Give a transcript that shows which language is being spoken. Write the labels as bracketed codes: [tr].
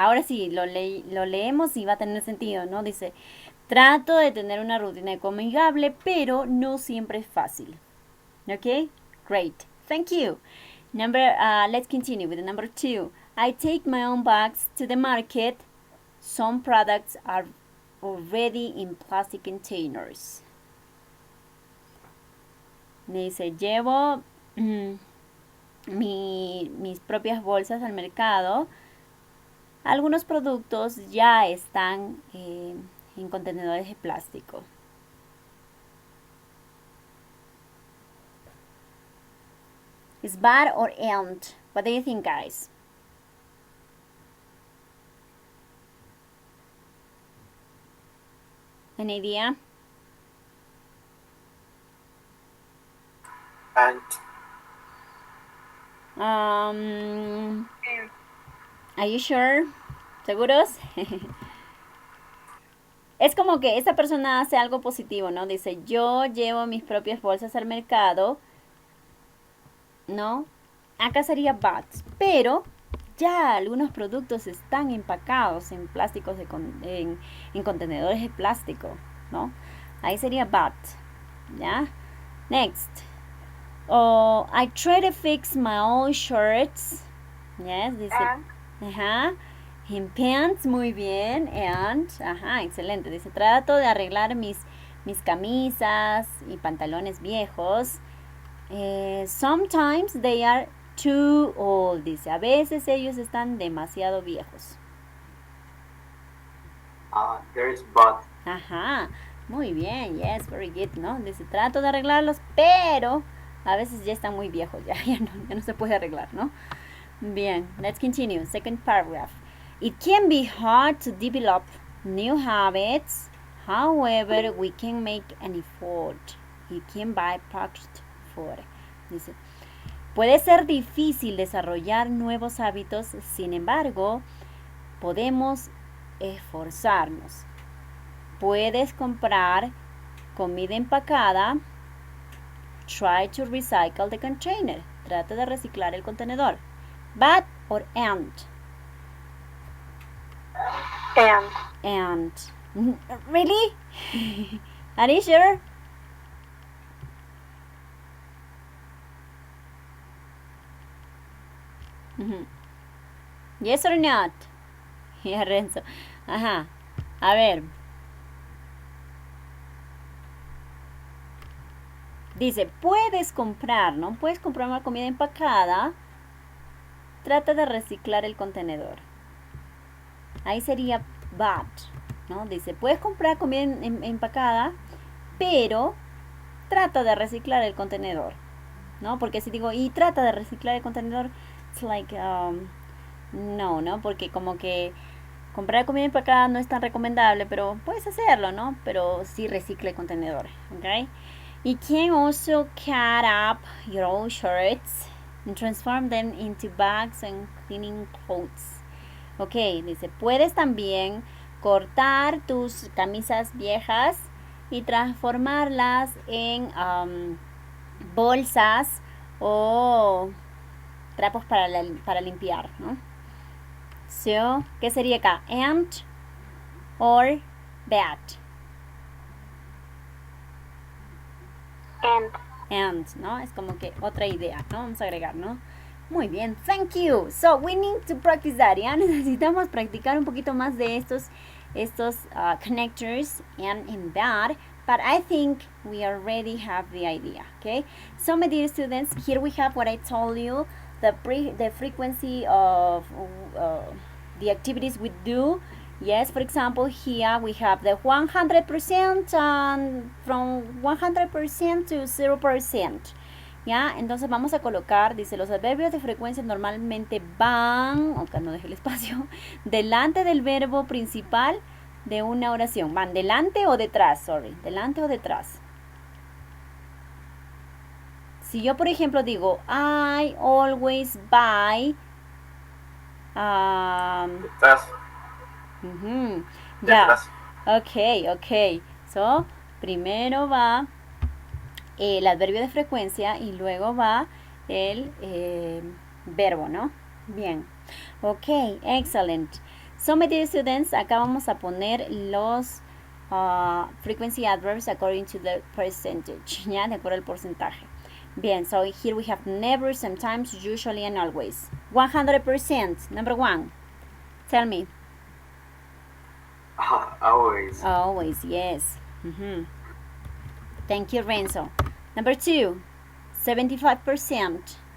[es] Ahora sí, lo leemos y va a tener sentido, ¿no? Dice, trato de tener una rutina ecoamigable, pero no siempre es fácil. [en] Okay? Great. Thank you. Let's continue with the number 2. I take my own bags to the market. Some products are already in plastic containers. [es] Me dice, llevo mis propias bolsas al mercado. Algunos productos ya están en contenedores de plástico. [en] Is bad or and? What do you think, guys? An idea? And Are you sure? [es] ¿Seguros? es como que esta persona hace algo positivo, ¿no? Dice, yo llevo mis propias bolsas al mercado, ¿no? Acá sería but, pero ya algunos productos están empacados en plásticos en contenedores de plástico, ¿no? Ahí sería but, ¿ya? Next. [en] Oh, I try to fix my old shirts. [es] Yes, dice. Ajá. [en] In pants, [es] muy bien. And, ajá, excelente. Dice, trato de arreglar mis camisas y pantalones viejos. [en] Sometimes they are too old. [es] Dice, a veces ellos están demasiado viejos. [en] There is but. [es] Ajá, muy bien. [en] Yes, very good, [es] ¿no? Dice, trato de arreglarlos, pero a veces ya están muy viejos. Ya no se puede arreglar, ¿no? [en] Bien, let's continue. Second paragraph. It can be hard to develop new habits. However, we can make an effort. You can buy packaged food. [es] Dice, puede ser difícil desarrollar nuevos hábitos, sin embargo, podemos esforzarnos. Puedes comprar comida empacada. [en] Try to recycle the container. [es] Trata de reciclar el contenedor. [en] But or and? And. Really? Are you sure? Yes or not? Yeah, Renzo. [es] Ajá. A ver. Dice, puedes comprar, ¿no? Puedes comprar una comida empacada. Trata de reciclar el contenedor. Ahí sería but, ¿no? Dice, puedes comprar comida empacada, pero trata de reciclar el contenedor, ¿no? Porque si digo, y trata de reciclar el contenedor, [en] it's like, [es] no, porque como que comprar comida empacada no es tan recomendable, pero puedes hacerlo, ¿no? Pero sí recicla el contenedor, ¿ok? [en] You can also cut up your old shirts and transform them into bags and cleaning clothes. [es] Ok, dice, puedes también cortar tus camisas viejas y transformarlas en bolsas o trapos para limpiar, ¿no? [en] So, [es] ¿qué sería acá? [en] And or that? [es] And, ¿no? Es como que otra idea, ¿no? Vamos a agregar, ¿no? Muy bien, [en] thank you. So, we need to practice that, ¿ya? [es] Necesitamos practicar un poquito más de estos [en] connectors and in that, but I think we already have the idea, okay? So, my dear students, here we have what I told you, the frequency of the activities we do. Yes, for example, here we have the 100% and from 100% to 0%. [es] ¿Ya? Entonces vamos a colocar, dice, los adverbios de frecuencia normalmente van, aunque no deje el espacio, delante del verbo principal de una oración. Van delante o detrás, delante o detrás. Si yo, por ejemplo, digo, [en] I always buy... [es] Detrás. Ya, ok. So, primero va el adverbio de frecuencia y luego va el verbo, ¿no? [en] Bien. Ok, excellent. So, my dear students, [es] acá vamos a poner los [en] frequency adverbs according to the percentage, ¿ya? [es] De acuerdo al porcentaje. [en] Bien, so here we have never, sometimes, usually, and always. 100%, number one. Tell me. Always. Always, yes. Thank you, Renzo. Number two, 75%.